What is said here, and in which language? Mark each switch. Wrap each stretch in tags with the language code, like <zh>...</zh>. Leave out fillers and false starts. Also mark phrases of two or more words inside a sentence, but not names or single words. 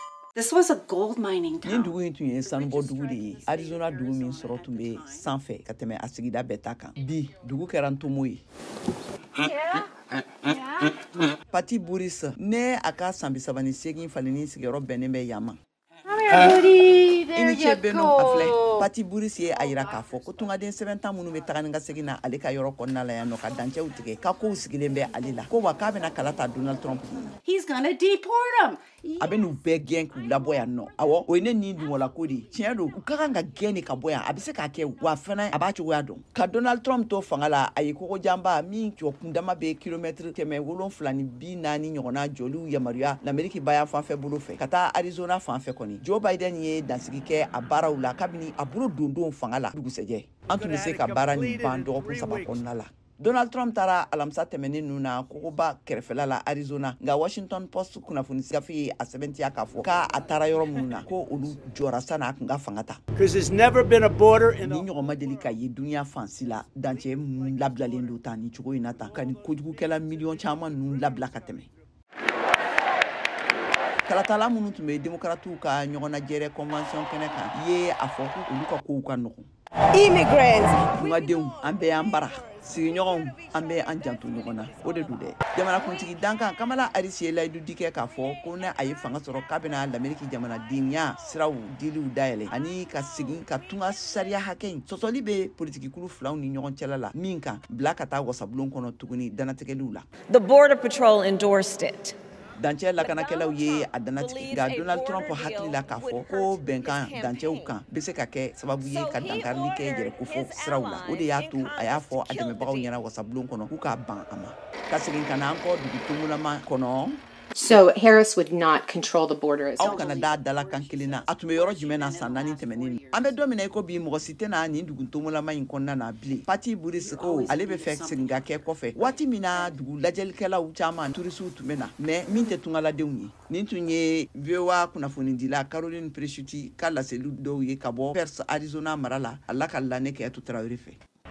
<en>This was a gold mining town.</en> <bm>Nin dugu in tun ye sanubo dugu de ye. Arizona dugu min sɔrɔ tun bɛ sanfɛ ka tɛmɛ a sigida bɛɛ ta kan. Bi dugu kɛra ntomo ye. Pati Boris ne a ka san 38 faleni sigiyɔrɔ bɛnnen bɛ yan ma. Ini cɛ bɛnnu a filɛ. Pati Boris ye a yira k'a fɔ ko tungaden sɛbɛn tan minnu bɛ taga ni ka segin na ale ka yɔrɔ kɔnɔna la yan nɔ ka dancɛw tigɛ ka kow sigilen bɛ ale la ko wa k'a bɛna kala ta Donald Trump.</bm> <en>He's gonna deport him.</en> <bm>A bɛ n'u bɛɛ gɛn k'u labɔ yan nɔ. Awɔ o ye ne ni dunwɔla ko de ye. Tiɲɛ don u ka kan ka gɛn de ka bɔ yan a bɛ se k'a kɛ wa fana a b'a cogoya dɔn. Ka Donald Trump to fanga la a ye kogojanba min jɔ kundama bɛ kilomɛtiri 740 ɲɔgɔnna jɔliw yamaruya l'Amérique bayan fanfɛ bolo fɛ ka taa Arizona fanfɛ kɔni. Joe Biden ye dansigi kɛ a baaraw la kabini a bolo dondon fanga la dugusɛjɛ. An tun bɛ se ka baara nin ban dɔgɔkun 3 kɔnɔna la. Donald Trump tara alamisa tɛmɛnen ninnu na kogoba kɛrɛfɛla la Arizona nka Washington Post kunnafoni gafe ye a sɛbɛntiya k'a fɔ k'a taara yɔrɔ minnu na ko olu jɔra san'a kun ka fanga ta.</bm> <en>There's never been a border in</en> <bm>ni ɲɔgɔn ma deli ka ye dunuya fansi la dancɛ minnu labilalen don ta ni cogo in na ta ka ni kojugukɛla miliyɔn caman ninnu labila ka tɛmɛ. Kalatala minnu tun bɛ démocratiw ka ɲɔgɔnnajɛrɛ convention kɛnɛ kan ye a fɔ ko olu ka kow ka nɔgɔn. Immigrants. Tungadenw an bɛɛ y'an bara sigiɲɔgɔnw an bɛ an janto ɲɔgɔn na o de don dɛ. Jamanakuntigi dankan Kamala Harris ye layidu di kɛ k'a fɔ ko ne a ye fanga sɔrɔ k'a bɛna l'Amérique jamanadenya siraw diliw dayɛlɛ ani ka segin ka tunga sariya hakɛ in sɔsɔli bɛ politikikulu filaw ni ɲɔgɔn cɛla la min kan bila ka taa wasabulon kɔnɔ tuguni danatigɛliw la.</bm> <en>The Border Patrol endorsed it.</en> <bm>Dancɛ lakanakɛlaw ye a danatigɛ nka Donald Trump hakili la k'a fɔ ko bɛnkan dancɛw kan bɛ se ka kɛ sababu ye ka dankarili kɛ yɛrɛkofɔ siraw la o de y'a to a y'a fɔ a dɛmɛbagaw ɲɛna wasabulon kɔnɔ k'u k'a ban a ma ka segin ka na an kɔ dugu tomulama kɔnɔ.</bm> <en>So Harris would not control the border as</en> <bm>aw kana da dala kan kelen na a tun bɛ yɔrɔ jumɛn na san 4 tɛmɛnen an bɛ don min na i ko bi mɔgɔ si tɛna nin dugu tomulama in kɔnɔna na bilen. Pati Boris ko ale bɛ fɛ segin ka kɛ kɔfɛ waati min na dugu lajɛlikɛlaw caman turisiw tun bɛ na mais min tɛ tungaladenw ye. Nin tun ye VOA kunnafonidila Caroline Presutti ka laseliw dɔw ye ka bɔ Perth Arizona mara la a la ka lamɛn kɛ Traoré fɛ.</bm>